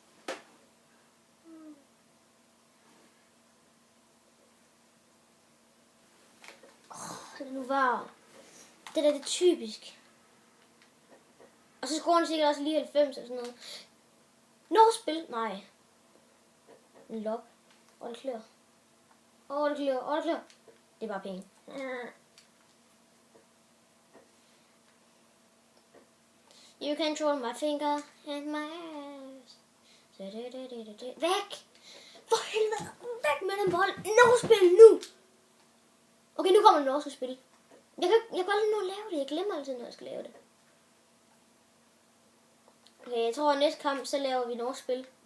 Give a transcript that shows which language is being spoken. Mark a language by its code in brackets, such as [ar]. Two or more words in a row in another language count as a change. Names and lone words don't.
[da] Det nu var. Det der, det er typisk. Og så scorer han sikkert også lige 90 eller sådan noget. Norskspil? Nej. En lop. Og det klør. Det er bare penge. [en] You control my finger and my ass. [da] Væk! For helvede! Væk med den bold! Norskspil nu! Okay, nu kommer det norske spil. Jeg kan aldrig nå at lave det. Jeg glemmer altid, når jeg skal lave det. Okay, jeg tror, at næste kamp, så laver vi norsk spil.